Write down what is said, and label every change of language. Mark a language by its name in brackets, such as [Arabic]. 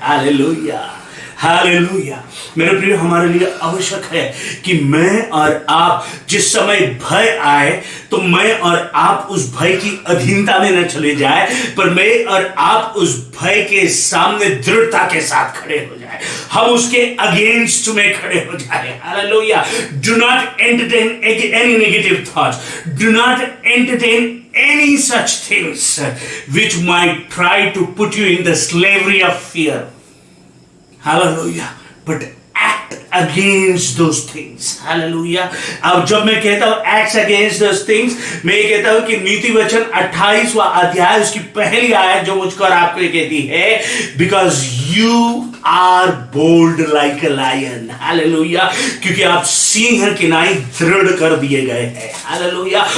[Hindi] Hallelujah, hallelujah. मेरे प्रिय, हमारे लिए आवश्यक है कि मैं और आप जिस समय भय आए तो मैं और आप उस भय की अधीनता में न चले जाए, पर मैं और आप उस भय के सामने दृढ़ता के साथ खड़े हो जाए, हम उसके अगेंस्ट में खड़े हो जाए। Hallelujah. [English] Do not entertain any negative thoughts, do not entertain any such things which might try to put you in the slavery of fear. Hallelujah. But act against those things. Hallelujah. [Hindi] अब जब मैं कहता हूं [English] acts against those things, [Hindi] मैं ये कहता हूं कि नीति वचन 28वां अध्याय उसकी पहली आयत जो मुझको और आपको ये कहती है, [English] because you are bold like a lion. Hallelujah. [Hindi] क्योंकि आप सिंह की नाई दृढ़ कर दिए गए हैं। हालेलुया।